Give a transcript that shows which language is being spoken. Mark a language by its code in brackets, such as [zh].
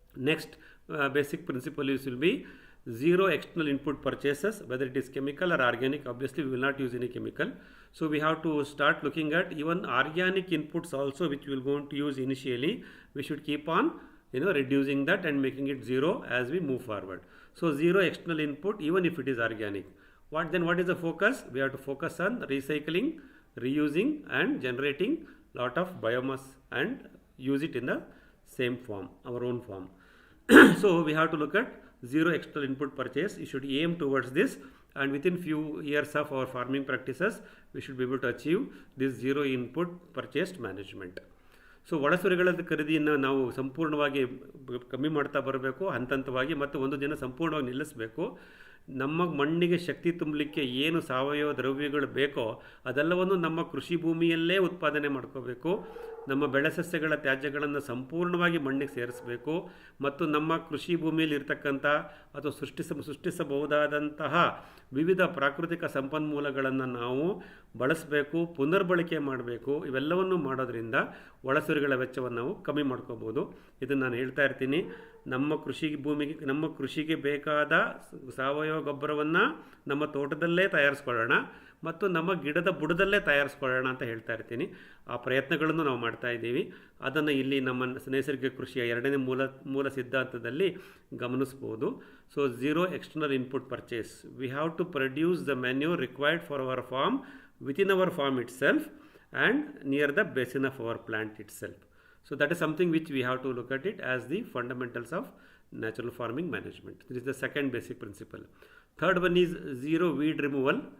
[en] Next basic principle use will be zero external input purchases, whether it is chemical or organic. Obviously we will not use any chemical, so we have to start looking at even organic inputs also, which we will going to use initially. We should keep on reducing that and making it zero as we move forward. So zero external input even if it is organic. What is the focus? We have to focus on recycling, reusing and generating lot of biomass and use it in the same form, our own form. So we have to look at zero external input purchase. You should aim towards this, and within few years of our farming practices we should be able to achieve this zero input purchased management. [kn] So ಒಳಸುರಿಗಳ ಖರೀದಿಯನ್ನು ನಾವು ಸಂಪೂರ್ಣವಾಗಿ ಕಮ್ಮಿ ಮಾಡ್ತಾ ಬರಬೇಕು ಹಂತವಾಗಿ, ಮತ್ತು ಒಂದು ದಿನ ಸಂಪೂರ್ಣವಾಗಿ ನಿಲ್ಲಿಸಬೇಕು. ನಮ್ಮ ಮಣ್ಣಿಗೆ ಶಕ್ತಿ ತುಂಬಲಿಕ್ಕೆ ಏನು ಸಾವಯವ ದ್ರವ್ಯಗಳು ಬೇಕೋ ಅದೆಲ್ಲವನ್ನು ನಮ್ಮ ಕೃಷಿ ಭೂಮಿಯಲ್ಲೇ ಉತ್ಪಾದನೆ ಮಾಡ್ಕೋಬೇಕು. ನಮ್ಮ ಬೆಳೆ ಸಸ್ಯಗಳ ತ್ಯಾಜ್ಯಗಳನ್ನು ಸಂಪೂರ್ಣವಾಗಿ ಮಣ್ಣಿಗೆ ಸೇರಿಸಬೇಕು, ಮತ್ತು ನಮ್ಮ ಕೃಷಿ ಭೂಮಿಯಲ್ಲಿ ಇರ್ತಕ್ಕಂಥ ಅಥವಾ ಸೃಷ್ಟಿಸಬಹುದಾದಂತಹ ವಿವಿಧ ಪ್ರಾಕೃತಿಕ ಸಂಪನ್ಮೂಲಗಳನ್ನು ನಾವು ಬಳಸಬೇಕು, ಪುನರ್ಬಳಕೆ ಮಾಡಬೇಕು. ಇವೆಲ್ಲವನ್ನು ಮಾಡೋದ್ರಿಂದ ಒಳಸುರಿಗಳ ವೆಚ್ಚವನ್ನು ನಾವು ಕಮ್ಮಿ ಮಾಡ್ಕೋಬೋದು. ಇದನ್ನು ನಾನು ಹೇಳ್ತಾ ಇರ್ತೀನಿ. ನಮ್ಮ ಕೃಷಿಗೆ ಬೇಕಾದ ಸಾವಯವ ಗೊಬ್ಬರವನ್ನು ನಮ್ಮ ತೋಟದಲ್ಲೇ ತಯಾರಿಸ್ಕೊಳ್ಳೋಣ ಮತ್ತು ನಮ್ಮ ಗಿಡದ ಬುಡದಲ್ಲೇ ತಯಾರಿಸ್ಕೊಳ್ಳೋಣ ಅಂತ ಹೇಳ್ತಾ ಇರ್ತೀನಿ. ಆ ಪ್ರಯತ್ನಗಳನ್ನು ನಾವು ಮಾಡ್ತಾ ಇದ್ದೀವಿ. ಅದನ್ನು ಇಲ್ಲಿ ನಮ್ಮ ನೈಸರ್ಗಿಕ ಕೃಷಿಯ ಎರಡನೇ ಮೂಲ ಸಿದ್ಧಾಂತದಲ್ಲಿ ಗಮನಿಸ್ಬೋದು. [en] So zero external input purchase. We have to produce the manure required for our farm within our farm itself and near the basin of our plant itself. So that is something which we have to look at it as the fundamentals of natural farming management. This is the second basic principle. Third one is zero weed removal.